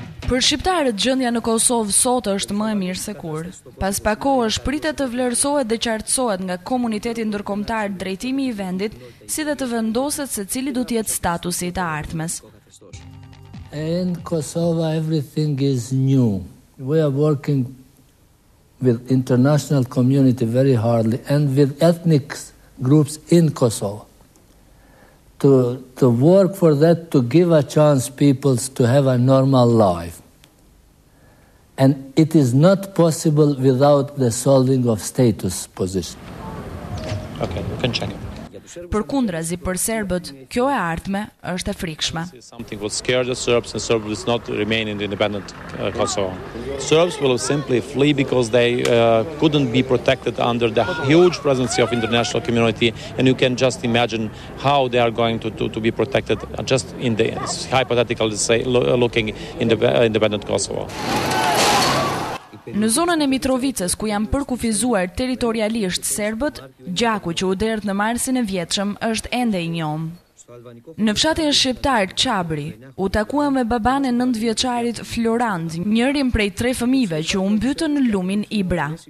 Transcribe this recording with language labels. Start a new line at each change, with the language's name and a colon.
Albanian: Për shqiptarët gjendja në Kosovë sot është më e mirë se kur. Pas pak kohësh pritet të vlerësohet dhe qartësohet nga komuniteti ndërkombëtar drejtimi i vendit, si dhe të vendoset se cili do të jetë statusi i të ardhmes.
English: In Kosovo everything is new. We are working with international community very hardly and with ethnic groups in Kosovo. To work for that, to give a chance people to have a normal life. And it is not possible without the solving of status position. Okay, you can check it.
Albanian: Përkundrazi për serbët, kjo e ardhme është e frikshme.
English: Something will scare the Serbs and Serbs will not remain in the independent Kosovo. Serbs will simply flee because they couldn't be protected under the huge presence of international community, and you can just imagine how they are going to be protected just in the hypothetical, say, looking independent Kosovo.
Albanian: Në zonën e Mitrovicës, ku janë përkufizuar territorialisht serbët, gjaku që u derdh në Marsin e vjetshëm është ende i njohur. Në fshatin shqiptar Çabri, u takuam me baban e 9-vjeçarit Florand, njërin prej 3 fëmijëve që u mbytën në lumin Ibra.